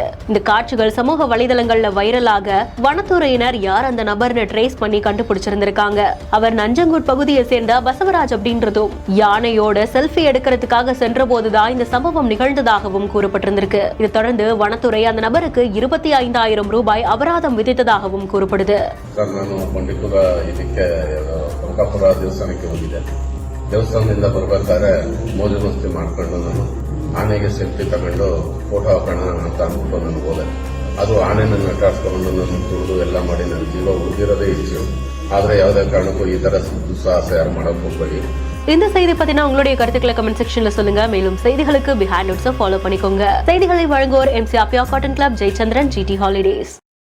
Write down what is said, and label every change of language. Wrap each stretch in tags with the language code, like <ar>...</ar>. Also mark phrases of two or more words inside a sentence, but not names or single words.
<ta>இந்த காட்சிகள் சமூக வலைதளங்கள்ல வைரலாக வனத்துறையினர் யார் அந்த நபர்னு ட்ரேஸ் பண்ணி கண்டுபிடிச்சிருந்திருக்காங்க. அவர் நஞ்சங்கூட் பகுதியை சேர்ந்த பசவராஜ் அப்படின்றதும் யானையோட செல்ஃபி எடுக்கிறதுக்காக சென்ற போதுதான் இந்த சம்பவம் நிகழ்ந்ததாகவும் கூறப்பட்டிருந்திருக்கு. இதை தொடர்ந்து வனத்துறை அந்த நபருக்கு 25,000 ரூபாய் அபராதம் விதித்ததாகவும் கூறப்படுது.</ta> <kn>ನಾನು ಬಂಡೀಪುರ ಇದಕ್ಕೆ ಟೊಂಕಾಪುರ ದೇವಸ್ಥಾನಕ್ಕೆ ಹೋಗಿದ್ದೆ. ದೇವಸ್ಥಾನದಿಂದ ಬರ್ಬೇಕಾದ್ರೆ ಮೋಜು ಮಸ್ತಿ ಮಾಡ್ಕೊಂಡು ನಾನು ಆನೆಗೆ ಸೆಲ್ಫಿ ತಗೊಂಡು ಫೋಟೋ ಹಾಕೋಣ ಅಂತ ಅಂದ್ಬಿಟ್ಟು ನಾನು ಹೋದೆ. ಅದು ಆನೆ ನನ್ನ ಅಟ್ಟಾಡ್ಸ್ಕೊಂಡು ನನ್ನ ತುಳಿದು ಎಲ್ಲ ಮಾಡಿ ನನ್ನ ಜೀವ ಉಳಿದಿರೋದೇ ಹೆಚ್ಚು. ಆದ್ರೆ ಯಾವುದೇ ಕಾರಣಕ್ಕೂ ಈ ತರ ದುಸ್ಸಾಹಸ ಯಾರು ಮಾಡಕ್ ಹೋಗ್ಬೇಡಿ.</kn> <ta>இந்த செய்தி பத்தினா உங்களுடைய கருத்துக்களை</ta> <en>comment section</en> <ta>சொல்லுங்க. மேலும் செய்திகளுக்கு பிஹைண்ட் நோட்ஸை ஃபாலோ பண்ணிக்கோங்க. செய்திகளை வழங்குவோர் MC ஆப்பியா காட்டன் கிளப், ஜெயச்சந்திரன், GT ஹாலிடேஸ்.</ta>